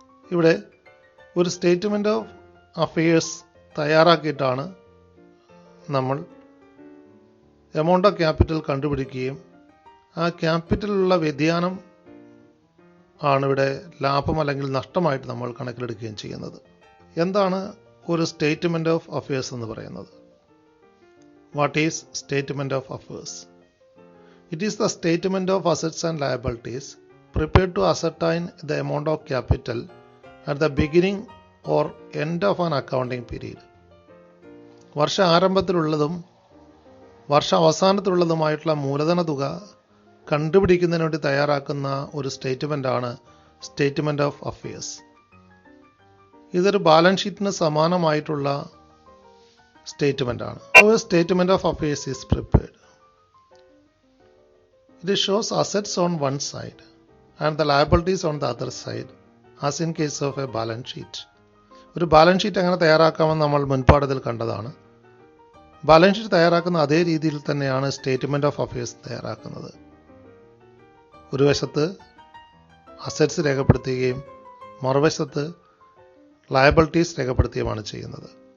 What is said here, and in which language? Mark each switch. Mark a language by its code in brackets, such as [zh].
[ml] ഇവിടെ ഒരു statement of affairs തയ്യാറാക്കിയിട്ടാണ് നമ്മൾ എമൗണ്ട് ഓഫ് ക്യാപിറ്റൽ കണ്ടുപിടിക്കുകയും ആ ക്യാപിറ്റലിലുള്ള വ്യതിയാനം ആണ് ഇവിടെ ലാഭം അല്ലെങ്കിൽ നഷ്ടമായിട്ട് നമ്മൾ കണക്കിലെടുക്കുകയും ചെയ്യുന്നത്. എന്താണ് ഒരു സ്റ്റേറ്റ്മെൻറ്റ് ഓഫ് അഫയേഴ്സ് എന്ന് പറയുന്നത്? [en] What is statement of affairs? It is the statement of assets and liabilities prepared to ascertain the amount of capital at the beginning or end of an accounting period. [ml] വർഷ ആരംഭത്തിലുള്ളതും വർഷ അവസാനത്തിലുള്ളതുമായിട്ടുള്ള മൂലധന തുക കണ്ടുപിടിക്കുന്നതിന് വേണ്ടി തയ്യാറാക്കുന്ന ഒരു സ്റ്റേറ്റ്മെൻ്റാണ് statement of affairs. ഇതൊരു balance ഷീറ്റിന് സമാനമായിട്ടുള്ള സ്റ്റേറ്റ്മെൻ്റാണ്. [en] Statement of affairs is prepared. It shows assets on one side and the liabilities on the other side as in case of a balance sheet. [ml] ഒരു balance sheet എങ്ങനെ തയ്യാറാക്കാമെന്ന് നമ്മൾ മുൻപാഠത്തിൽ കണ്ടതാണ്. Balance sheet തയ്യാറാക്കുന്ന അതേ രീതിയിൽ തന്നെയാണ് സ്റ്റേറ്റ്മെൻറ്റ് ഓഫ് അഫയേഴ്സ് തയ്യാറാക്കുന്നത്. ഒരു വശത്ത് അസറ്റ്സ് രേഖപ്പെടുത്തുകയും മറുവശത്ത് ലയബിലിറ്റീസ് രേഖപ്പെടുത്തുകയുമാണ് ചെയ്യുന്നത്.